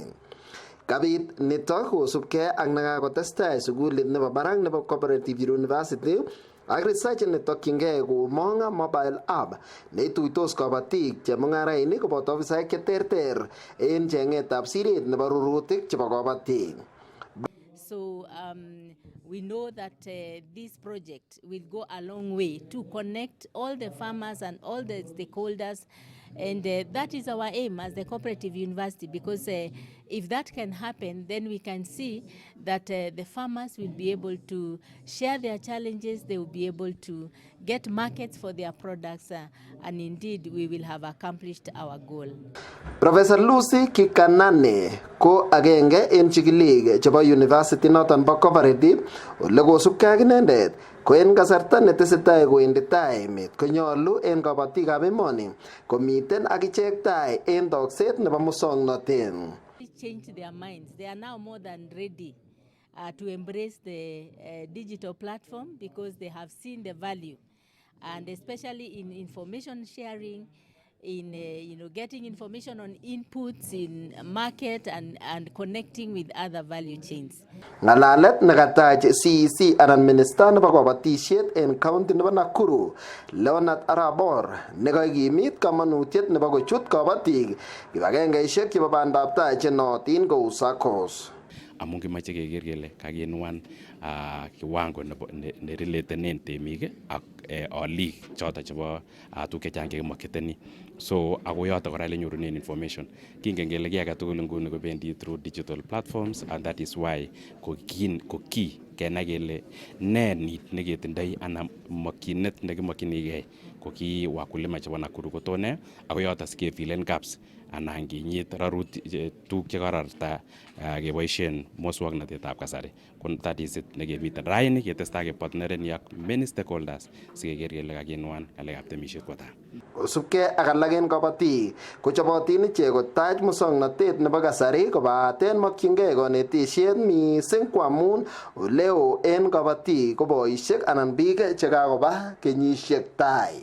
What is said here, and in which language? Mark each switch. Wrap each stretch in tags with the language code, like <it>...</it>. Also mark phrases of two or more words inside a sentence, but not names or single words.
<kln>Kabit nitok kosubkei ak nekakotestai sukulit nebo barak nebo Cooperative University ak research netokyingei komong</kln> <en>mobile app</en> <kln>neituitos kabatik chemung'arainik koboto ofisaek cheterter en cheng'etab siret nebo rurutik chebo kabatik.</kln> <en>So we know that this project will go a long way to connect all the farmers and all the stakeholders, and that is our aim as the Cooperative University, because if that can happen, then we can see that the farmers will be able to share their challenges, they will be able to get markets for their products, and indeed we will have accomplished our goal.</en> <kln>Professor Lucy Kikanane ko agenge en chikilik chebo university noton bo Cooperative ole kosubkei ak inendet Ko en kasarta netesetai kowendi tai emet konyolu en kabatikab emoni komiten akichek tai en tokset nebo muswongnotet.</kln> <en>Change their minds. They are now more than ready to embrace the digital platform because they have seen the value, and especially in information sharing, in getting information on inputs in market and connecting with other value chains.</en> <kln>Ngalalet nekatach CEC anan Minister nebo kabatisiet en county nebo Nakuru, Leonard Arabor, nekakimit kamanutiet nebo kochut kabatik kibagengeisiek chebo bandaptai chenootin kou SACCOs. Amun kimache keker kele kakinuan kiwango nerelatenen temik ak olik choto chebo tuguk chechang chekimokyeteni. So ako yoto kora lenyorunen information. Kingen kele kiy agetugul nguni kobendi</kln> <en>through digital platforms, and that is why</en> <kln>ko key kenai kele ne need neketindoi anan mokyinet nekimokyinigei ko ki wakulima chebo Nakuru kotone ako yoto sikefilen gaps anan kinyit rarutik tuguk chekararta keboisien muswoknotetab kasari.</kln> <en>That is it</en> <kln>nekemiten raini ketestai kepartnereni ak</kln> <en>many stakeholders</en> <kln>sikeker kele kakinuan ngalekab temisiet kwo tai. Kosubkei ak alak en kabatik kochobotin ichek kotach muswoknotet nebo kasari kobaten mokyingei konetisiet mising kwamun oleo en kabatik ko boisiek anan biik chekakoba kenyisiek tai.</kln>